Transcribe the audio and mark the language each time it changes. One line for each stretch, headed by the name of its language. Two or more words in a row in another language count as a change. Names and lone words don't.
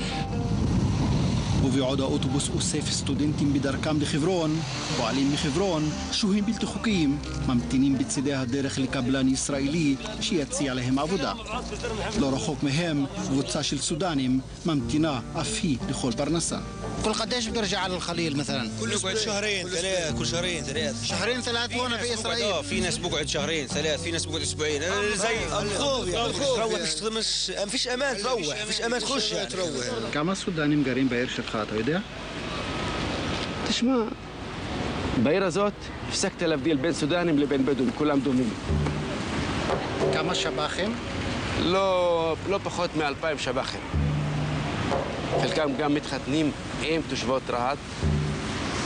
Hebrew: ובעוד האוטובוס אוסף סטודנטים בדרכם לחברון, פועלים מחברון, שוהים בלתי חוקיים, ממתינים בצדי הדרך לקבלן ישראלי שיציע להם עבודה. לא רחוק מהם, קבוצה של סודנים ממתינה אף היא לכל פרנסה.
Arabic: كل قديش بترجع على الخليل مثلا؟ نقعد شهرين ثلاث كل شهرين ثلاث شهرين ثلاث هون في اسرائيل. في ناس بقعد شهرين ثلاث في ناس بقعد اسبوعين زي الخوف يعني مش فيش امان تروح فيش امان تخش يعني تروح.
Hebrew: כמה סודנים גרים בעיר שלך, אתה יודע? תשמע, בעיר הזאת הפסקת להבדיל בין סודנים לבין בדואים, כולם דומים. כמה שב"חים? לא פחות מ2,000 שב"חים. חלקם גם מתחתנים עם תושבות רהט.